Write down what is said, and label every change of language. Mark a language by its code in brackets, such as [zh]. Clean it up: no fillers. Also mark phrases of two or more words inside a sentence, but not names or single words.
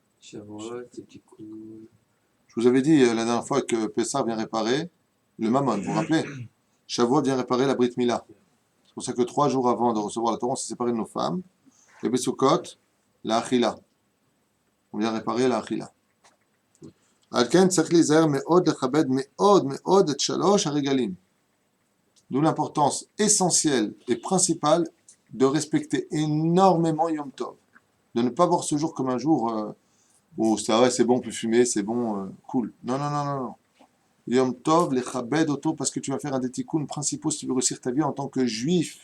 [fr] Shavuot, c'est petit coup. Je vous avais dit la dernière fois que Pessah vient réparer le Mammon, vous vous rappelez? Shavuot vient réparer la Brit Mila. C'est pour ça que 3 jours avant de recevoir la Torah, on s'est séparé de nos femmes. Et Besukot, la Achila. On vient réparer la Achila. [he] על כן צריך להיזהר מאוד לכבד מאוד מאוד את 3 הרגלים. [fr] D'où l'importance essentielle et principale de respecter énormément Yom Tov. De ne pas voir ce jour comme un jour où c'est bon, on peut fumer, c'est bon, cool. Non, non, non, non, non. Yom Tov, les chabed auto, parce que tu vas faire un des tikkuns principaux si tu veux réussir ta vie en tant que juif.